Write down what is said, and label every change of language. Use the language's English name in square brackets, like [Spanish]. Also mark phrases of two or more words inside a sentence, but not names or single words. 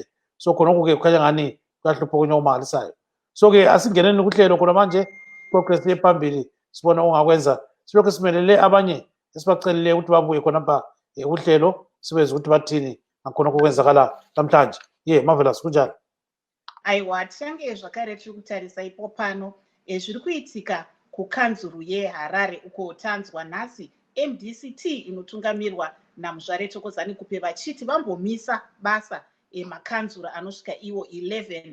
[North Ndebele] So khonokho ke kukhanya ngani kuyahlupha okunye okumangalisayo. So ke asingeneni kuhlelo khona manje progress yephambili sibona ongakwenza silokho simelele abanye esibacelile ukuthi babuye khonapha uhlelo sibenze ukuthi bathini ngakhonokho kwenzakala namhlanje. Marvelous kunjalo. [Shona] Aiwa, tichange zvakare tiri kutarisa ipo pano zviri kuitika kukanzuru yeHarare uko tanzwa nhasi MDC-T inotungamirwa naMuzvare Thokozani Kupe vachiti vambomisa basa makanzura anosvika iwo 11.